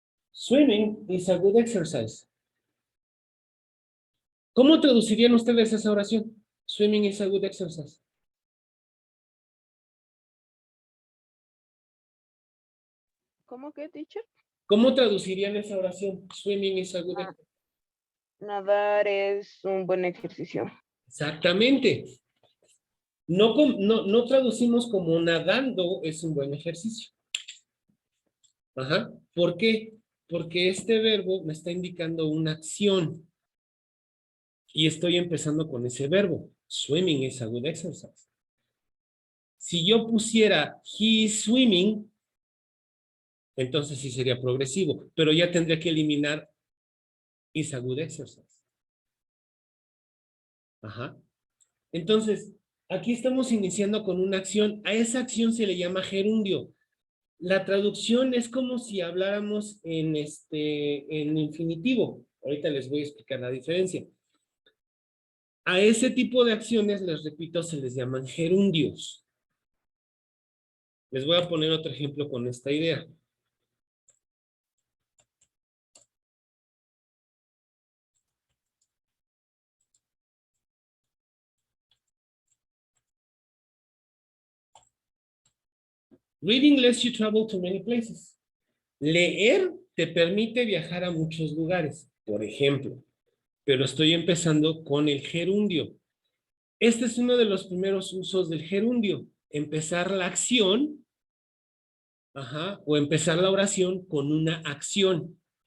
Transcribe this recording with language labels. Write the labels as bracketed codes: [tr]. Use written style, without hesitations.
[en] Swimming is a good exercise. [es] ¿Cómo traducirían ustedes esa oración? [en] Swimming is a good exercise. [es] ¿Cómo que, teacher? ¿Cómo traducirían esa oración? [en] Swimming is a good exercise. [es] Nadar es un buen ejercicio. Exactamente. No traducimos como nadando es un buen ejercicio. Ajá. ¿Por qué? Porque este verbo me está indicando una acción. Y estoy empezando con ese verbo. [en] Swimming is a good exercise. [es] Si yo pusiera [en] he is swimming, [es] entonces sí sería progresivo. Pero ya tendría que eliminar [en] is a good exercise. [es] Ajá. Entonces, aquí estamos iniciando con una acción. A esa acción se le llama gerundio. La traducción es como si habláramos en infinitivo. Ahorita les voy a explicar la diferencia. A ese tipo de acciones, les repito, se les llaman gerundios. Les voy a poner otro ejemplo con esta idea. [en] Reading lets you travel to many places. [es] Leer te permite viajar a muchos lugares, por ejemplo. Pero estoy empezando con el gerundio. Este es uno de los primeros usos del gerundio. Empezar la acción, o empezar la oración con una acción.